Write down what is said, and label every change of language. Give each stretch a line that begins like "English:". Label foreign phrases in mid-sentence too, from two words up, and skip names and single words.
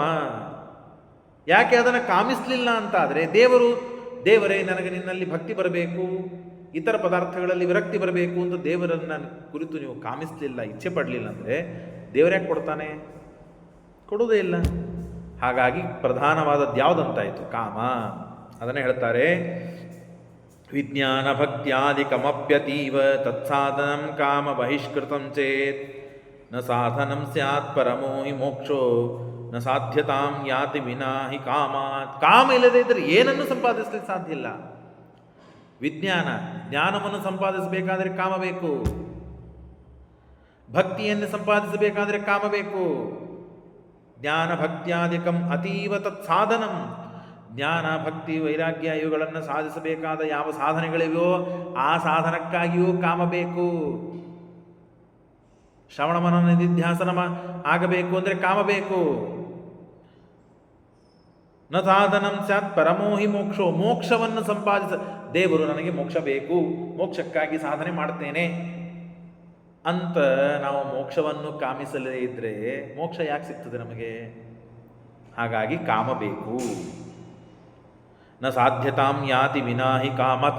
Kannada: ಯಾಕೆ ಅದನ್ನು ಕಾಮಿಸಲಿಲ್ಲ ಅಂತಾದರೆ ದೇವರೇ ನನಗೆ ನಿನ್ನಲ್ಲಿ ಭಕ್ತಿ ಬರಬೇಕು, ಇತರ ಪದಾರ್ಥಗಳಲ್ಲಿ ವಿರಕ್ತಿ ಬರಬೇಕು ಅಂತ ದೇವರನ್ನು ಕುರಿತು ನೀವು ಕಾಮಿಸಲಿಲ್ಲ, ಇಚ್ಛೆ ಪಡಲಿಲ್ಲ ಅಂದರೆ ದೇವರ್ಯಾಕೆ ಕೊಡ್ತಾನೆ? ಕೊಡುವುದೇ ಇಲ್ಲ. ಹಾಗಾಗಿ ಪ್ರಧಾನವಾದದ್ದು ಯಾವುದಂತಾಯಿತು? ಕಾಮ. ಅದನ್ನೇ ಹೇಳ್ತಾರೆ,
Sanskrit: ವಿಜ್ಞಾನ ಭಕ್ತ್ಯಾದಿಕಮಪ್ಯತೀವ ತತ್ಸಾಧನಂ ಕಾಮ ಬಹಿಷ್ಕೃತಂ ಚೇತ್ ನ ಸಾಧನಂ ಸ್ಯಾತ್ ಪರಮೋ ಹಿ ಮೋಕ್ಷೋ ನ ಸಾಧ್ಯತಾಂ ಯಾತಿ ವಿನಾ ಹಿ ಕಾಮಾತ್.
Kannada: ಕಾಮ ಇಲ್ಲದೆ ಇದ್ದರೆ ಏನನ್ನು ಸಂಪಾದಿಸಲಿಕ್ಕೆ ಸಾಧ್ಯ ಇಲ್ಲ. ಜ್ಞಾನವನ್ನು ಸಂಪಾದಿಸಬೇಕಾದರೆ ಕಾಮ ಬೇಕು, ಭಕ್ತಿಯನ್ನು ಸಂಪಾದಿಸಬೇಕಾದರೆ ಕಾಮ ಬೇಕು.
Sanskrit: ಜ್ಞಾನ ಭಕ್ತ್ಯಾದಿಕಂ ಅತೀವ ತತ್ ಸಾಧನಂ.
Kannada: ಜ್ಞಾನ ಭಕ್ತಿ ವೈರಾಗ್ಯ ಇವುಗಳನ್ನು ಸಾಧಿಸಬೇಕಾದ ಯಾವ ಸಾಧನೆಗಳಿವೆಯೋ ಆ ಸಾಧನಕ್ಕಾಗಿಯೂ ಕಾಮ ಬೇಕು. ಶ್ರವಣ ಮನನ ನಿಧಿಧ್ಯಾಸನ ಆಗಬೇಕು ಅಂದರೆ ಕಾಮ ಬೇಕು.
Sanskrit: ನ ಸಾಧನಂ ಸ್ಯಾತ್ ಪರಮೋಹಿ ಮೋಕ್ಷೋ.
Kannada: ಮೋಕ್ಷವನ್ನು ದೇವರು ನನಗೆ ಮೋಕ್ಷ ಬೇಕು, ಮೋಕ್ಷಕ್ಕಾಗಿ ಸಾಧನೆ ಮಾಡ್ತೇನೆ ಅಂತ ನಾವು ಮೋಕ್ಷವನ್ನು ಕಾಮಿಸಲೇ ಇದ್ದರೆ ಮೋಕ್ಷ ಯಾಕೆ ಸಿಗ್ತದೆ ನಮಗೆ? ಹಾಗಾಗಿ ಕಾಮ ಬೇಕು.
Sanskrit: ನ ಸಾಧ್ಯತಾಂ ಯಾತಿ ವಿನಾಹಿ ಕಾಮತ್.